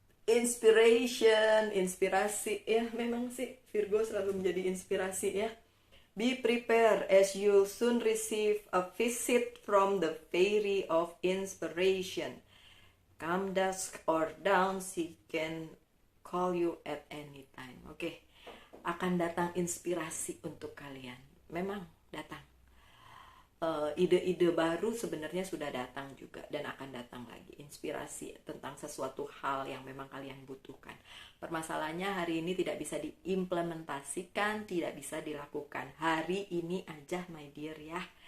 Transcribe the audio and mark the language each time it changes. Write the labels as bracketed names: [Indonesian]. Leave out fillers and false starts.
[Indonesian] Inspirasi ya, memang sih Virgo selalu menjadi inspirasi ya. [English] Be prepared as you soon receive a visit from the fairy of inspiration. Come dusk or dawn, she can call you at any time. Oke. [Indonesian] Akan datang inspirasi untuk kalian. Memang datang. Ide-ide baru sebenarnya sudah datang juga, dan akan datang lagi inspirasi tentang sesuatu hal yang memang kalian butuhkan. Permasalahannya hari ini tidak bisa diimplementasikan, tidak bisa dilakukan hari ini aja, [English] my dear [Indonesian] ya.